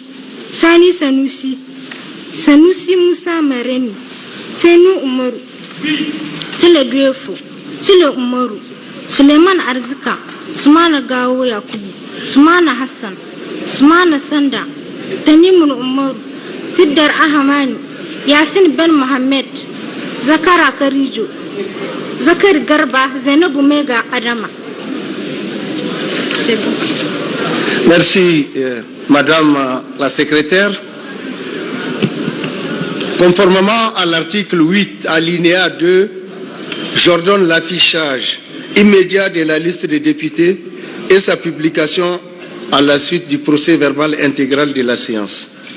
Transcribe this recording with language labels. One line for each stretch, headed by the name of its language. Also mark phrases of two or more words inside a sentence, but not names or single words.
French: Sani Sanusi, Sanusi Moussa Mareni, Fenou Umaru, Sile Duefo, Sile Umaru, Suleiman Arzika, Soumana Gao Yakubu, Soumana Hassan, Soumana Sanda, Tanimun Umaru, Tiddar Ahamani, Yasin Ben Mohamed, Zakara Karijo, Zakar Garba, Zainabou Mega Adama. C'est bon. Merci, Madame la secrétaire. Conformément à l'article 8, alinéa 2, j'ordonne l'affichage immédiat de la liste des députés et sa publication à la suite du procès verbal intégral de la séance.